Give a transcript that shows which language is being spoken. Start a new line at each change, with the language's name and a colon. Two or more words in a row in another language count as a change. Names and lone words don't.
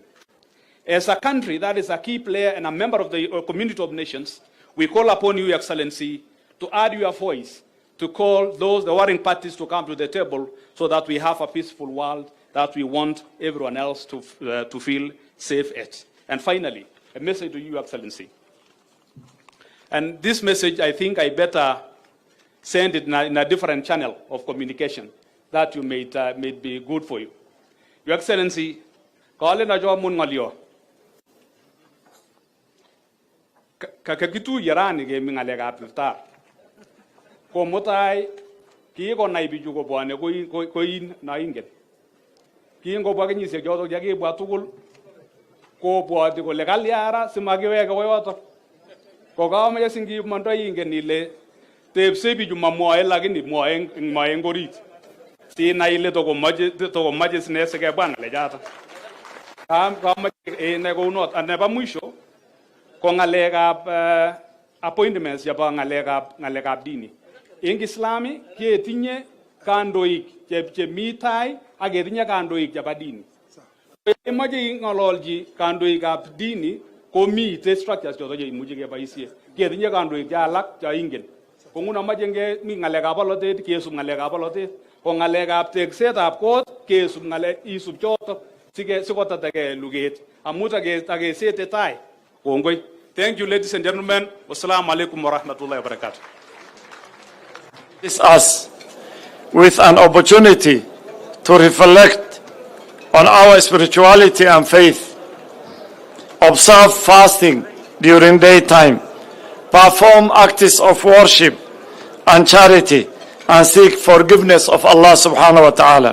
English: As a country that is a key player and a member of the community of nations, we call upon you, Your Excellency, to add your voice, to call the warring parties to come to the table so that we have a peaceful world that we want everyone else to feel safe at. And finally, a message to you, Your Excellency. And this message, I think I better send it in a different channel of communication that you may be good for you. Your Excellency,
Kalenjin: kale na jo mun ngalio. Kakakitu yarani ge mingalega Iftar. Ko motai ki ko nai biju ko bwane ko in na ingen. Ki ngo ba kenyi se jodo jage bwa tugul ko bwa de ko legal yara simagi we ko yoto. Ko ga ma yasingi manto ingen ile te biju mamoe lagini moe ngorit. Ti na ile to ko maje sne se ke bwana le jata. Kam ne go
English: not and never
Kalenjin: mwisho ko ngalega appointments ya ba ngalega dini. Ing Islami ke tinye kandoik che mitai age tinye kandoik ja badini. E maje ngololji kandoik ab dini ko mi te structures jo je muje ke baisie. Ke tinye kandoik ja lak ja ingen. Ko nguna maje nge mi ngalega balote ke sum ngalega balote ko ngalega ab tekset ab kot ke sum ngale isub joto sige sikota tage luget amuta ge tage sete tai. Kongoi.
English: Thank you, ladies and gentlemen.
Arabic: Wassalamu alaikum wa rahmatullahi wa barakatuh.
English: This us with an opportunity to reflect on our spirituality and faith, observe fasting during daytime, perform acts of worship and charity, and seek forgiveness of Allah
Arabic: subhanahu wa ta'ala.